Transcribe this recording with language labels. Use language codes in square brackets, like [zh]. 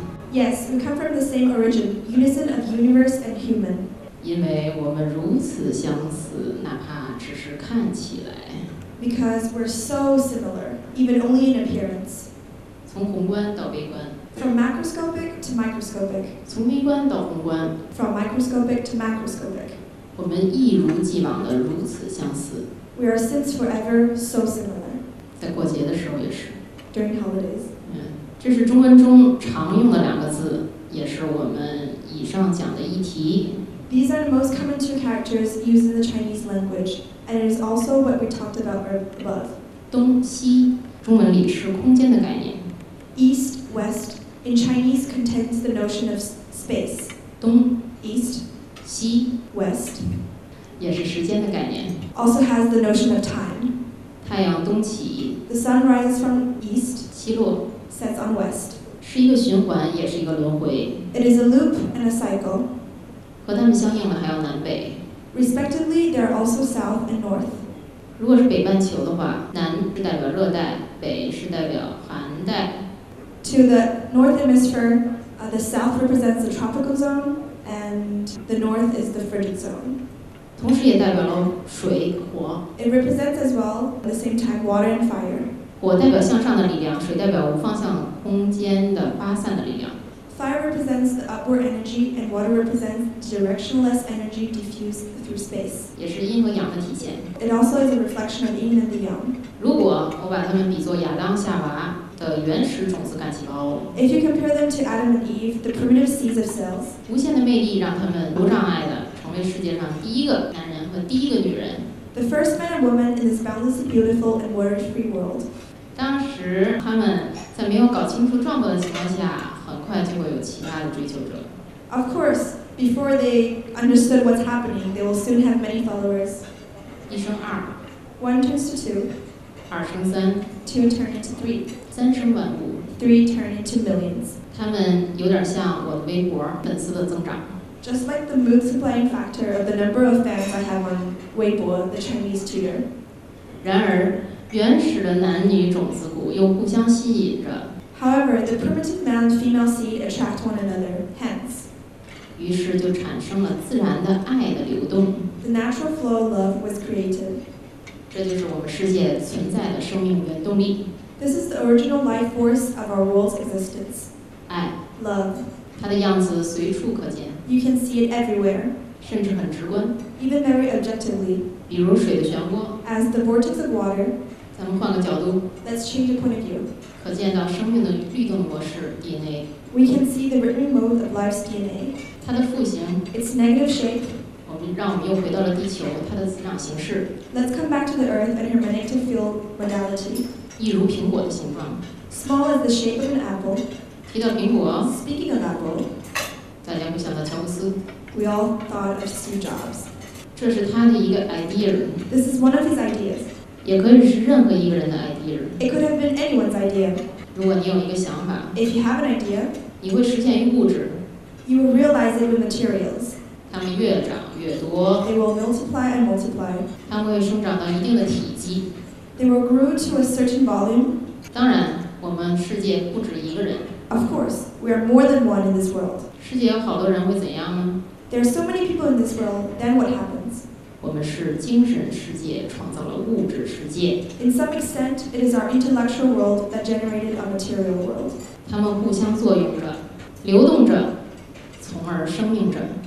[en] Yes, we come from the same origin, unison of universe and human. [zh] 因为我们如此相似，哪怕只是看起来。 [en] Because we're so similar, even only in appearance. [zh] 从宏观到微观， [en] From macroscopic to microscopic. [zh] 从微观到宏观， [en] From microscopic to macroscopic. [zh] 我们一如既往的如此相似。 [en] We are since forever so similar. [zh] 在过节的时候也是。 [en] During holidays. [zh] 这是中文中常用的两个字，也是我们以上讲的议题。 [en] These are the most common two characters used in the Chinese language, and it is also what we talked about above. [zh] 东西，中文里是空间的概念。 [en] East, west, in Chinese contains the notion of space. [zh] 东 [en] East, [zh] 西 [en] west, [zh] 也是时间的概念。 [en] also has the notion of time. [zh] 太阳东起， [en] The sun rises from east, [zh] 西落， [en] sets on west. [zh] 是一个循环，也是一个轮回。 [en] It is a loop and a cycle. [zh] 和它们相应的还有南北。 [en] Respectively, there are also south and north. [zh] 如果是北半球的话，南是代表热带，北是代表寒带。 [en] To the north hemisphere, the south represents the tropical zone, and the north is the frigid zone. [zh] 同时也代表了水、火 [en] It represents as well, at the same time, water and fire. [zh] 火代表向上的力量，水代表无方向空间的发散的力量。 [en] Fire represents the upward energy, and water represents directionless energy diffused through space. [zh] 也是阴和阳的体现。 [en] It also is a reflection of yin and the yang. [zh] 如果我把它们比作亚当夏娃的原始种子干细胞， [en] If you compare them to Adam and Eve, the primitive seeds of cells, [zh] 无限的魅力让他们无障碍的成为世界上第一个男人和第一个女人。 [en] the first man and woman in this boundlessly beautiful and water-free world. [zh] 当时他们在没有搞清楚状况的情况下，很快就会有其他的追求者。 [en] Of course, before they understood what's happening, they will soon have many followers. [zh] 一生二， [en] One turns to two, [zh] 二生三， [en] two turn into three, [zh] 三生万物。 [en] three turn into millions. [zh] 他们有点像我的微博粉丝的增长。 [en] Just like the multiplying factor of the number of fans I have on Weibo, the Chinese tutor. [zh] 然而，原始的男女种子骨又互相吸引着， [en] However, the primitive male and female seed attract one another, hence, [zh] 于是就产生了自然的爱的流动。 [en] the natural flow of love was created. [zh] 这就是我们世界存在的生命原动力。 [en] This is the original life force of our world's existence. [zh] 爱， [en] Love. [zh] 它的样子随处可见， [en] You can see it everywhere, [zh] 甚至很直观。 [en] even very objectively. [zh] 比如水的漩涡， [en] As the vortex of water, [zh] 咱们换个角度， [en] let's change the point of view. [zh] 可见到生命的律动模式 DNA， [en] We can see the written mode of life's DNA. [zh] 它的复形， [en] Its negative shape. [zh] 让我们又回到了地球，它的滋长形式， [en] Let's come back to the earth and her magnetic field modality. [zh] 一如苹果的形状。 [en] Small as the shape of an apple. [zh] 提到苹果， [en] Speaking of apple, [zh] 大家会想到乔布斯， [en] we all thought of Steve Jobs. [zh] 这是他的一个 idea， [en] This is one of his ideas. [zh] 也可以是任何一个人的 idea。 [en] It could have been anyone's idea. [zh] 如果你有一个想法， [en] If you have an idea, [zh] 你会实现于物质， [en] you will realize it with materials. [zh] 它们越长越多， [en] They will multiply and multiply. [zh] 它们会生长到一定的体积。 [en] They will grow to a certain volume. [zh] 当然，我们世界不止一个人， [en] Of course, we are more than one in this world. [zh] 世界有好多人会怎样呢？ [en] There are so many people in this world, then what happens? [zh] 我们是精神世界创造了物质世界， [en] In some extent, it is our intellectual world that generated our material world. [zh] 它们互相作用着，流动着，从而生命着。